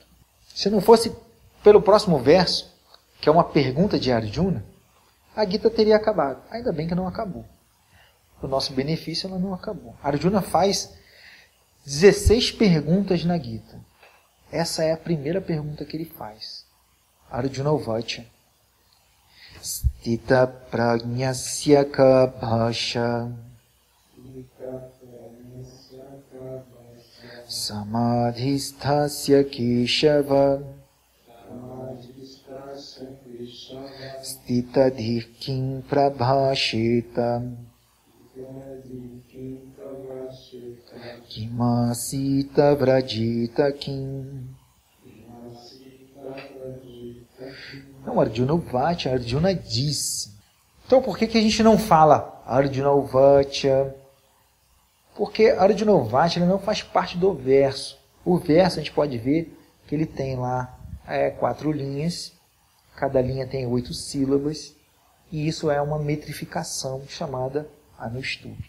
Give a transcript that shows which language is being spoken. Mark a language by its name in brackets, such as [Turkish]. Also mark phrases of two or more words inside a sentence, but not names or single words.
[Portuguese] Se não fosse pelo próximo verso, que é uma pergunta de Arjuna, a Gita teria acabado. Ainda bem que não acabou. Para o nosso benefício, ela não acabou. Arjuna faz 16 perguntas na Gita. Essa é a primeira pergunta que ele faz. [Sanskrit] अर्जुन उवाच. स्थितप्रज्ञस्य का भाषा समाधिस्थस्य केशव स्थितधीः किं प्रभाषेत किमासीत व्रजेत किम्. [Portuguese] Então, [Sanskrit] अर्जुन उवाच, [Portuguese] Arjuna disse. Então, por que a gente não fala [Sanskrit] अर्जुन उवाच? [Portuguese] Porque [Sanskrit] अर्जुन उवाच [Portuguese] não faz parte do verso. O verso a gente pode ver que ele tem lá 4 linhas, cada linha tem 8 sílabas, e isso é uma metrificação chamada Anustup.